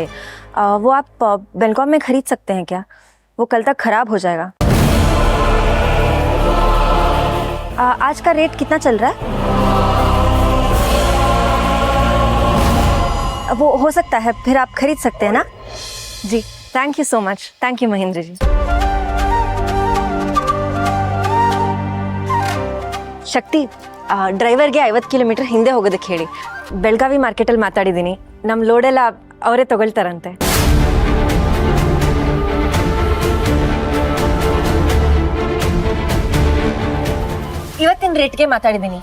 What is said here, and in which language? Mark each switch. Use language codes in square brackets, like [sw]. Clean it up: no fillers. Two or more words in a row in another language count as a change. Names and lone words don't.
[hi] वो आप बैंकॉक में खरीद सकते हैं क्या? वो कल तक ख़राब हो जाएगा. आज का रेट कितना चल रहा है? वो हो सकता है, फिर आप खरीद सकते हैं ना जी. [en] thank you so much. thank you [hi] महेंद्र जी. [kn] ಶಕ್ತಿ, ಡ್ರೈವರ್ಗೆ 50 ಕಿಲೋಮೀಟರ್ ಹಿಂದೆ ಹೋಗೋದಕ್ಕೆ ಹೇಳಿ. ಬೆಳಗಾವಿ ಮಾರ್ಕೆಟಲ್ಲಿ ಮಾತಾಡಿದ್ದೀನಿ. ನಮ್ಮ ಲೋಡೆಲ್ಲ ಅವರೇ ತಗೊಳ್ತಾರಂತೆ. ಇವತ್ತಿನ ರೇಟ್ಗೆ ಮಾತಾಡಿದ್ದೀನಿ.